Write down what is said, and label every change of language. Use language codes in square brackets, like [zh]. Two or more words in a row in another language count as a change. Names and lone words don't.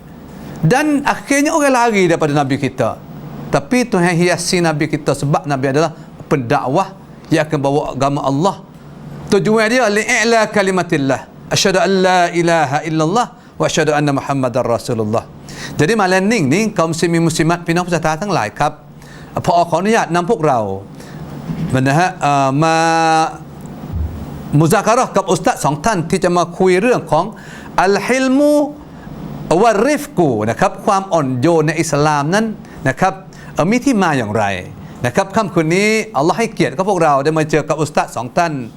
[ms] Dan akhirnya orang lari daripada Nabi kita. Tapi Tuhan hiasi Nabi kita sebab Nabi adalah pendakwah yang akan bawa agama Allah. Tujuan dia [ar] لإعلاء كلمة الله. أشهد أن لا إله إلا الله وأشهد أن محمدا رسول الله. [ms] Jadi malam ni kaum muslimin muslimat [th] พี่น้องผู้ศรัทธาทั้งหลายครับพอขออนุญาตนำพวกเรานะฮะมามุซาการะห์กับอุสตัด2ท่านที่จะมาคุยเรื่องของอัลฮิลมุวะริฟกูนะครับความอ่อนโยนในอิสลามนั้นนะครับมีที่มาอย่างไรนะครับค่ำคืนนี้อัลลอฮ์ให้เกียรติกับพวกเราได้มาเจอกับอุสตัด2ท่าน